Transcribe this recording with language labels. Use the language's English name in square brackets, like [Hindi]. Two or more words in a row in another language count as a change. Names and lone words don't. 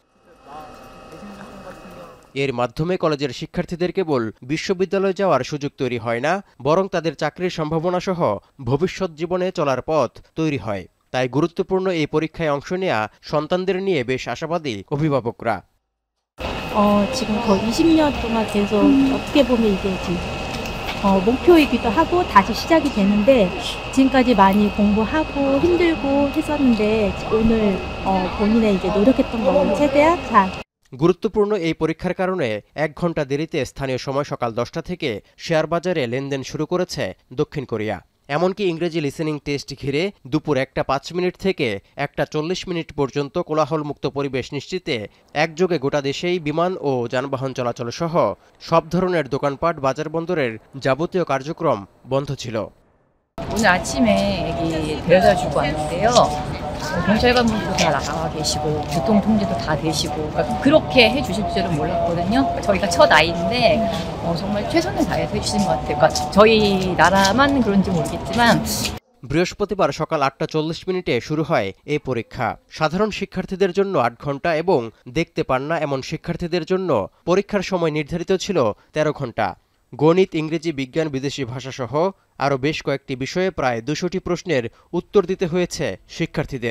[Bangla] এর মাধ্যমে কলেজের শিক্ষার্থীদের কেবল বিশ্ববিদ্যালয়ে যাওয়ার সুযোগ তৈরি হয় না, বরং তাদের চাকরির সম্ভাবনা সহ ভবিষ্যৎ জীবনে চলার পথ তৈরি হয়। তাই গুরুত্বপূর্ণ এই পরীক্ষায় অংশ নেয়া সন্তানদের নিয়ে বেশ আশাবাদী অভিভাবকরা। [Korean] 지금 거의 20년 동안 계속 어떻게 보면 이게 지금 목표이기도 하고 다시 시작이 되는데 지금까지 많이 공부하고 힘들고 했었는데 오늘 본인의 이제 노력했던 거를 최대한 잘 [Bangla] গুরুত্বপূর্ণ এই পরীক্ষার কারণে ১ ঘন্টা দেরিতে স্থানীয় সময় সকাল ১০টা থেকে শেয়ার বাজারে লেনদেন শুরু করেছে দক্ষিণ কোরিয়া। এমনকি ইংরেজি [English] listening test [Bangla] ঘিরে দুপুর ১টা ৫ মিনিট থেকে ১টা ৪০ মিনিট পর্যন্ত কোলাহলমুক্ত পরিবেশ নিশ্চিতে একযোগে গোটা দেশেই বিমান ও যানবাহন চলাচল সহ সব ধরনের দোকানপাট, বাজার বন্দরের যাবতীয় কার্যক্রম বন্ধ ছিল। [Korean] 오늘 아침에 애기 데려다 주고 왔는데요. 경찰관분들도 다 나와 계시고 교통통제도 다 되시고 그렇게 해주실 줄은 몰랐거든요. 저희가 첫 아이인데 정말 최선을 다해서 해주신 것 같아요. 그러니까 저희 나라만 그런지 모르겠지만 [Bangla] বৃহস্পতিবার সকাল ৮টা ৪০ মিনিটে শুরু হয় এই পরীক্ষা। সাধারণ শিক্ষার্থীদের জন্য ৮ ঘন্টা এবং দেখতে পান না এমন শিক্ষার্থীদের জন্য পরীক্ষার সময় নির্ধারিত ছিল ১৩ ঘন্টা। গণিত, ইংরেজি, বিজ্ঞান, বিদেশি ভাষা সহ আরও বেশ কয়েকটি বিষয়ে প্রায় ২০০টি প্রশ্নের উত্তর দিতে হয়েছে শিক্ষার্থীদের।